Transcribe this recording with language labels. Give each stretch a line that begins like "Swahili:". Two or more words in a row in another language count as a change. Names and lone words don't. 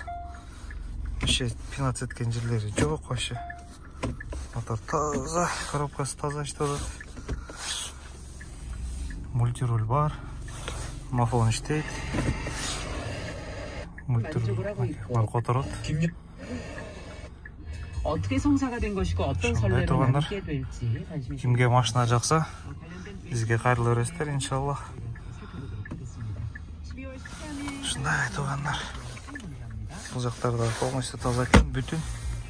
Kyrgyz: Вообще пинат эткен жерлери жок вообще. Мотор таза, коробкасы таза иштеп атат. Мультируль бар. Мафон иштейт. Мультируль которот.
Korean: 어떻게 성사가 된 것이고 어떤 선례로 남게 될지 관심이
Kyrgyz: Кимге машина жакса, бизге кайрыла бересиздер иншалла. Ушундай туугандар. Бул жактарда полностью таза экен, бүтүн.